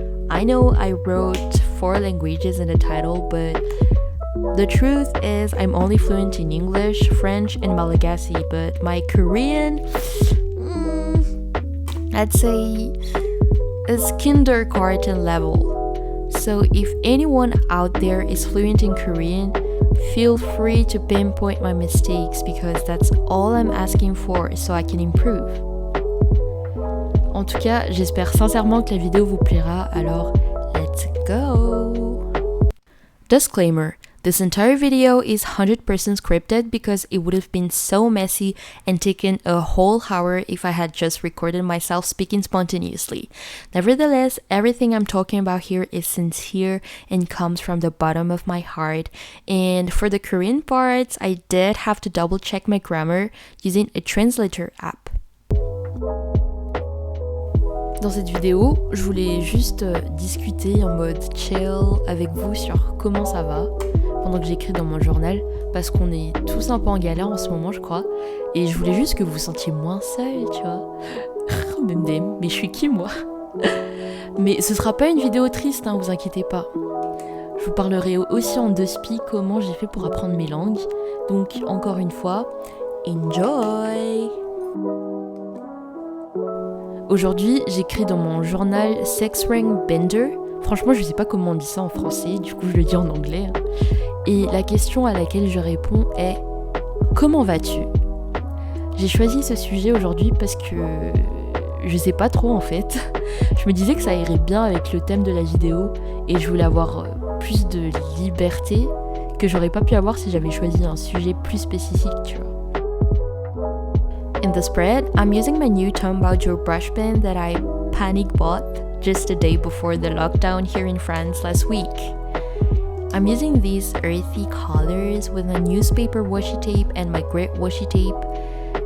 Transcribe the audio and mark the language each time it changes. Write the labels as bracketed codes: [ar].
[en] I know I wrote 4 languages in the title, but the truth is I'm only fluent in English, French, and Malagasy, but my Korean, I'd say, is kindergarten level. So if anyone out there is fluent in Korean, feel free to pinpoint my mistakes because that's all I'm asking for so I can improve. [fr] En tout cas, j'espère sincèrement que la vidéo vous plaira, alors [en] let's go! Disclaimer. This entire video is 100% scripted because it would have been so messy and taken a whole hour if I had just recorded myself speaking spontaneously. Nevertheless, everything I'm talking about here is sincere and comes from the bottom of my heart. And for the Korean parts, I did have to double check my grammar using a translator app. [fr] Dans cette vidéo, je voulais juste discuter en mode chill avec vous sur comment ça va pendant que j'écris dans mon journal, parce qu'on est tous un peu en galère en ce moment, je crois, et je voulais juste que vous vous sentiez moins seul, tu vois. Mais je suis qui, moi? Mais ce sera pas une vidéo triste, hein, vous inquiétez pas. Je vous parlerai aussi en 2 spi comment j'ai fait pour apprendre mes langues. Donc, encore une fois, enjoy! Aujourd'hui, j'écris dans mon journal Sex Ring Bender. Franchement, je sais pas comment on dit ça en français, du coup je le dis en anglais. Et la question à laquelle je réponds est « Comment vas-tu ?» J'ai choisi ce sujet aujourd'hui parce que je sais pas trop en fait. Je me disais que ça irait bien avec le thème de la vidéo et je voulais avoir plus de liberté que j'aurais pas pu avoir si j'avais choisi un sujet plus spécifique, tu vois. [en] In the spread, I'm using my new Tom Bauer brush pen that I panic bought just a day before the lockdown here in France last week. I'm using these earthy colors with a newspaper washi tape and my grit washi tape.